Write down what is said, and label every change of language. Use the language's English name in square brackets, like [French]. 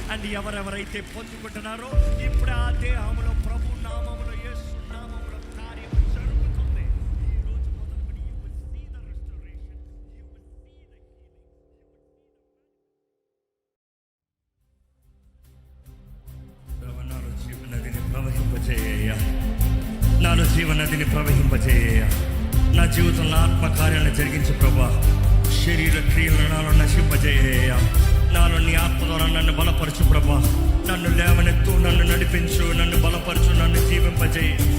[Telugu] And ఎవరెవరైతే పొందుకుంటున్నారో ఇప్పుడు ఆ దేహములో ప్రభు నామములో యేసు నామములో కార్యం జరుగుతుంది. ఈ రోజు మొదలుకొని [English] you will see the restoration. You will see the healing. [Telugu] నాలో జీవనదిని ప్రవహింపచేయ, నాలో జీవనదిని ప్రవహింపచేయ. నా జీవితంలో ఆత్మకార్యాలను జరిగించు ప్రభా. శరీర క్రియలను నాలో నశింపజేయ. నాలో నీ ఆత్మ ద్వారా నన్ను బలపరచు ప్రభా. నన్ను లేవనెత్తు, నన్ను నడిపించు, నన్ను బలపరచు, నన్ను జీవింపజేయి.